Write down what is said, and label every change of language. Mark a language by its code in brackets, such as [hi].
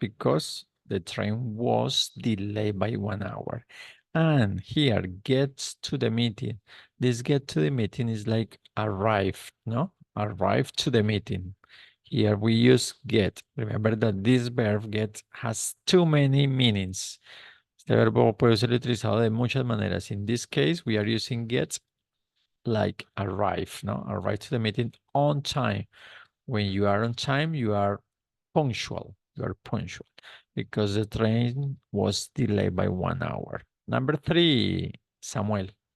[en] Because the train was delayed by 1 hour. And here, gets to the meeting. This get to the meeting is like arrive, no? Arrive to the meeting. Here we use get. Remember that this verb get has too many meanings. [es] Este verbo puede ser utilizado de muchas maneras. [en] In this case, we are using get like arrive, no? Arrive to the meeting on time. When you are on time, you are punctual. You are punctual because the train was delayed by 1 hour. Number 3, Samuel.